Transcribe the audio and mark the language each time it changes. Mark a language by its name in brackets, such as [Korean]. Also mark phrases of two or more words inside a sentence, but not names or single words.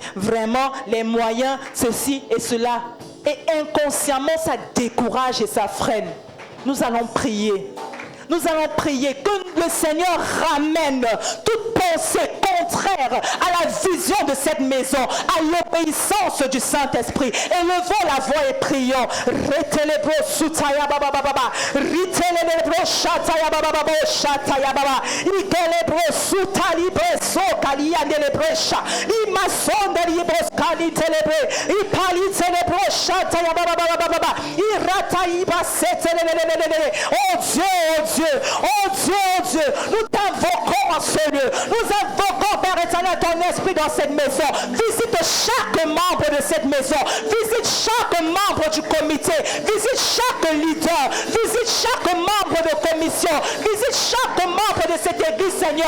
[French] Vraiment, les moyens, ceci et cela. Et inconsciemment, ça décourage et ça freine. Nous allons prier. Nous allons prier que le Seigneur ramène toute pensée contraire à la vision de cette maison, à l'obéissance du Saint-Esprit. Élevons la voix et prions. Retelebro sutaya baba baba, ritelebro shataya baba baba shataya baba, ikelebro sutalibre sokalia delebresha, imasonde libros kalitelebe, ipalitelebro shataya baba baba baba, irataiba setelelelelele. Oh Dieu, oh Dieu. Oh Dieu, oh Dieu, nous t'invoquons en ce lieu. Nous invoquons, Père éternel, ton esprit dans cette maison. Visite chaque membre de cette maison. Visite chaque membre du comité. Visite chaque leader. Visite chaque membre de commission. Visite chaque membre de cette église, Seigneur.